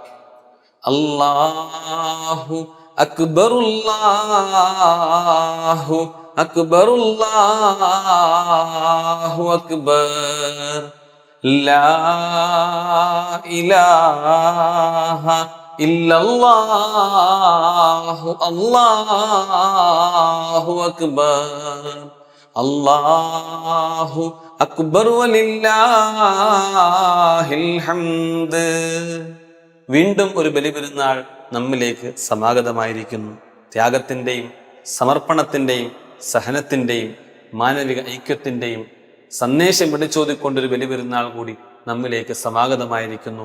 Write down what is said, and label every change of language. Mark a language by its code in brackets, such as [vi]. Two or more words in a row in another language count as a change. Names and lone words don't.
[ar] الله أكبر الله أكبر الله أكبر لا إله إلا الله الله أكبر الله أكبر ولله الحمد. [ml] വീണ്ടും ഒരു ബലിപെരുന്നാൾ നമ്മിലേക്ക് സമാഗതമായിരിക്കുന്നു. ത്യാഗത്തിൻ്റെയും സമർപ്പണത്തിൻ്റെയും സഹനത്തിൻ്റെയും മാനവിക ഐക്യത്തിൻ്റെയും സന്ദേശം വിളിച്ചോതിക്കൊണ്ടൊരു ബലിപെരുന്നാൾ കൂടി നമ്മിലേക്ക് സമാഗതമായിരിക്കുന്നു.